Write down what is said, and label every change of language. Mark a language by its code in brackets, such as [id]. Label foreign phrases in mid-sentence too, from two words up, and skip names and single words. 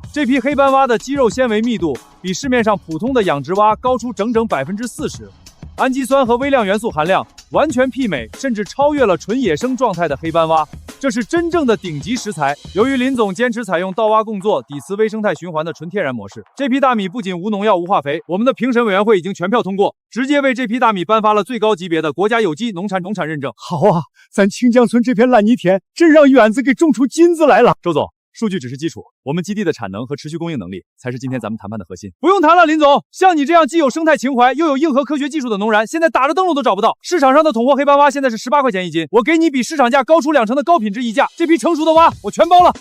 [zh] 這批黑斑蛙的肌肉纖維密度比市面上普通的養殖蛙高出整整40%，氨基酸和微量元素含量完全媲美，甚至超越了纯野生状态的黑斑蛙。这是真正的顶级食材。由于林总坚持采用稻蛙共作、底磁微生态循環的纯天然模式，这批大米不仅无农药、无化肥，我们的评审委员会已经全票通过，直接为这批大米颁发了最高级別的國家有機農產認證。好啊，咱清江村這片爛泥田真讓遠子給種出金子來了。周總，數據只是基礎，我們基地的產能和持續供應能力才是今天咱們談判的核心。不用談了，林總，像你這樣既有生態情懷又有硬核科學技術的農人，現在打着燈籠都找不到。市場上的統貨黑斑蛙現在是18塊錢一斤，我給你比市場價高出2成的高品質溢價，這批成熟的蛙我全包了。